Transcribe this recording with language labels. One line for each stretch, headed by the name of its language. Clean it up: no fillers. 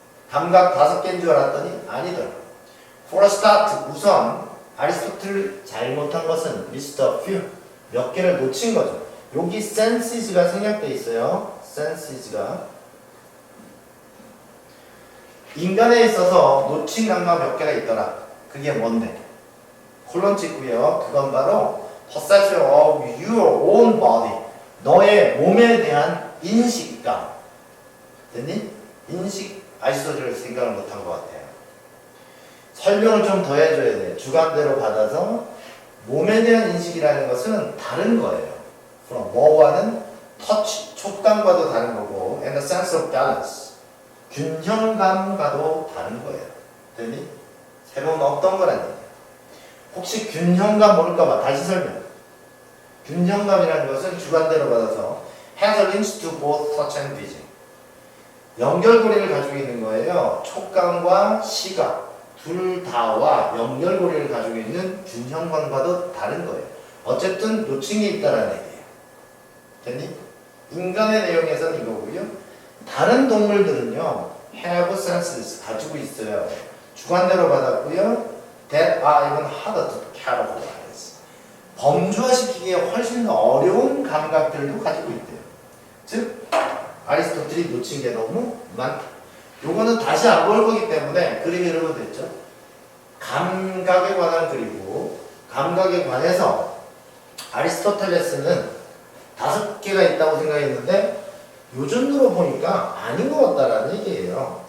Korean: 감각 5개인 줄 알았더니 아니더라.
English: For a start,
Korean: 우선 아리스토텔 잘못한 것은
English: list a few
Korean: 몇 개를 놓친 거죠. 여기 senses가 생략돼 있어요. senses가 인간에 있어서 놓친 감각 몇 개가 있더라. 그게 뭔데? 콜론 찍고요. 그건 바로
English: perception of your own body.
Korean: 너의 몸에 대한 인식감. 됐니? 인식 아리스토텔을 생각을 못한 것 같아요. 설명을 좀 더 해줘야 돼. 주관대로 받아서 몸에 대한 인식이라는 것은 다른 거예요. 그럼 뭐와는 touch, 촉감과도 다른 거고
English: and the sense of balance,
Korean: 균형감과도 다른 거예요. 됐니? 새로운 어떤 거란 얘기야. 혹시 균형감 모를까봐 다시 설명. 균형감이라는 것은 주관대로 받아서
English: has a link to both touch and vision.
Korean: 연결고리를 가지고 있는 거예요. 촉감과 시각. 둘 다와 연결고리를 가지고 있는 균형감과도 다른 거예요. 어쨌든 놓친 게 있다라는 얘기예요. 됐니? 인간의 내용에서는 이거고요. 다른 동물들은요,
English: have senses
Korean: 가지고 있어요. 주관대로 받았고요.
English: That are even harder to categorize.
Korean: 범주화시키기에 훨씬 어려운 감각들도 가지고 있대요. 즉, 아리스토텔이 놓친 게 너무 많다. 요거는 다시 안 볼 거기 때문에 그림이 이러면 됐죠. 감각에 관한 그리고 감각에 관해서 아리스토텔레스는 5개가 있다고 생각했는데 요즘으로 보니까 아닌 것 같다라는 얘기예요.